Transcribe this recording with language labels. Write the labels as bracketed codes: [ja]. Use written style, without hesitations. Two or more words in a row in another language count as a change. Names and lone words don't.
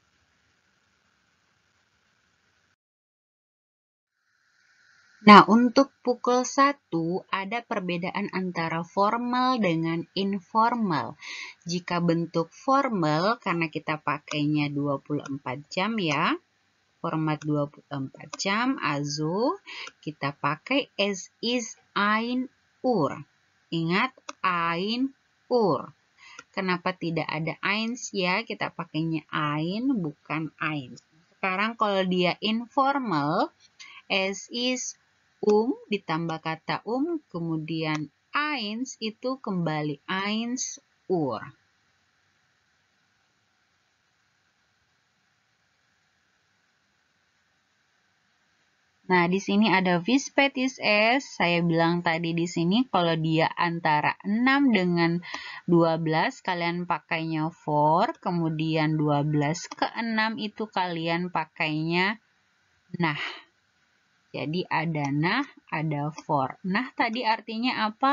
[id] Nah, untuk pukul 1 ada perbedaan antara formal dengan informal. Jika bentuk formal, karena kita pakainya 24 jam ya, format 24 jam, also kita pakai [de] es ist 1 Uhr. [id] Ingat, 1 Uhr. Kenapa tidak ada eins ya? Kita pakainya ein, bukan eins. Sekarang kalau dia informal, [de] es ist [id] ditambah kata kemudian eins itu kembali 1 Uhr. Nah, di sini ada [de] wie spät ist es. [id] Saya bilang tadi di sini kalau dia antara 6 dengan 12 kalian pakainya for, kemudian 12 ke 6 itu kalian pakainya nah. Jadi ada nah, ada for. Nah tadi artinya apa?